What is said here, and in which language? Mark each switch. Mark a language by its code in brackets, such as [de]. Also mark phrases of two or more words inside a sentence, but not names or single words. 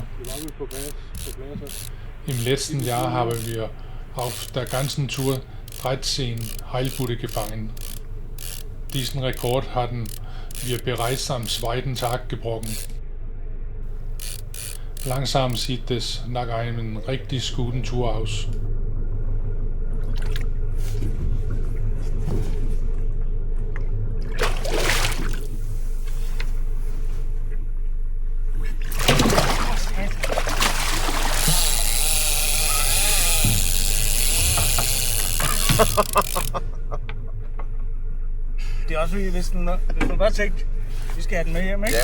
[de] Im letzten Jahr haben wir auf der ganzen Tour 13 Heilbutte gefangen. Diesen Rekord hatten wir bereits am 2. Tag gebrochen. Langsam sieht es nach einem richtig guten Tour aus. [da] Det er også fordi, hvis du bare tænkte, vi skal have den med hjem, ikke?